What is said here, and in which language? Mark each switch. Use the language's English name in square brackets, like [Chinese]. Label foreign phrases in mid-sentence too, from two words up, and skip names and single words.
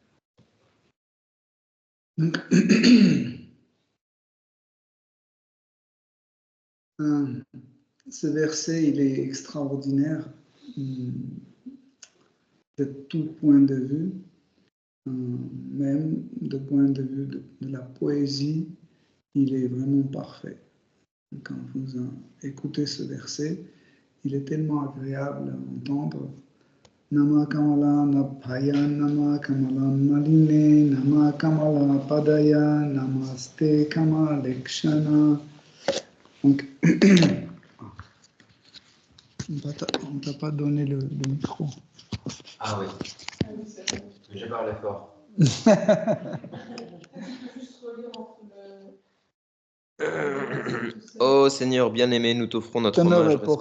[French] Donc, ce verset, il est extraordinaire de tout point de vue, même de point de vue de la poésie, il est vraiment parfait. Quand vous écoutez ce verset, il est tellement agréable à entendre. [Sanskrit] Nama Kamala Nabhaya, Nama Kamala Maline, Nama Kamala Padaya, Namaste Kamalekshana. [French] Donc, on ne t'a pas donné le micro. Ah oui, je parle fort. Ô Seigneur bien-aimé, nous t'offrons notre hommage.